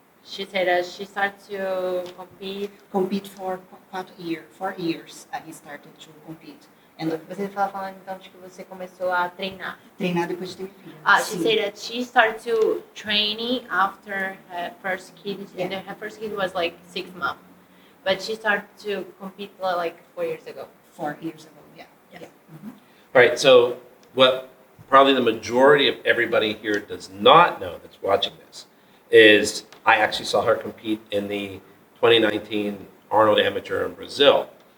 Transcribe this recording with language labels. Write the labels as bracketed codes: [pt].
[en] she said that she started to compete. For 4 years, I started to compete. And [pt] Você estava falando então de que você começou a treinar. treinar depois de ter filho. [en] She [pt] Sim. [en] said that she started to training after her first kid, and Yeah. her first kid was 6 months. But she started to compete 4 years ago. 4 years ago, yeah. Yes. Yeah. Mhm. All right, so what probably the majority of everybody here does not know that's watching this is I actually saw her compete in the 2019 Arnold Amateur in Brazil.